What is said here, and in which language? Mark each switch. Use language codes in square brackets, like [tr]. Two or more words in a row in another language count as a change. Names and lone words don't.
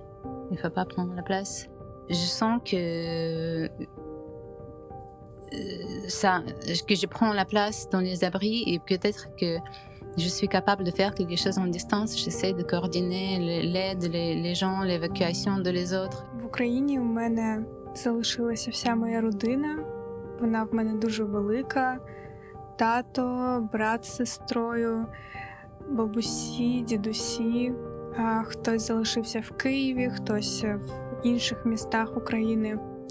[fr] Il ne faut pas prendre la place. Je sens que je prends la place dans les abris et peut-être que je suis capable de faire quelque chose en distance. J'essaie de coordonner l'aide, les gens, l'évacuation de les autres. [uk] В Україні у мене залишилася вся моя родина. Вона в мене дуже велика. Тато, брат з сестрою, бабусі, дідусі. Хтось залишився в Києві, хтось в інших містах України.